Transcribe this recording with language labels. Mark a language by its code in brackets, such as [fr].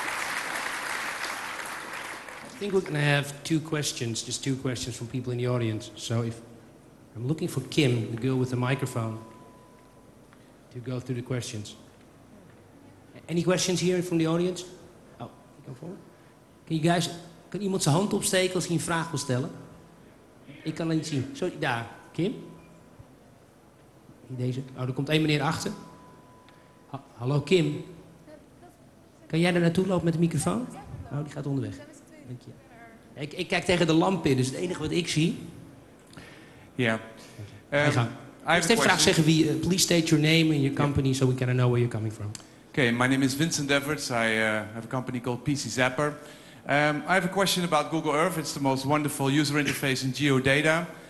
[en] I think we're going to have two questions, just two questions from people in the audience. So if I'm looking for Kim, the girl with the microphone, to go through the questions. Any questions here from the audience? Oh, come forward. Can you guys, [nl] kan iemand zijn hand opsteken als hij een vraag wil stellen? Ik kan het niet zien. Sorry, daar. Kim? Deze. Oh, er komt één meneer achter. Hallo Kim. Kan jij daar naartoe lopen met de microfoon? Oh, die gaat onderweg. Dank je. Ik kijk tegen de lamp in, dus het enige wat ik zie. Ja. Eerst even graag zeggen wie. [en] Please state your name and your company, so we can know where you're coming from. Okay, my name is Vincent Everts. I have a company called PC Zapper. I have a question about Google Earth. It's the most wonderful user interface in geodata.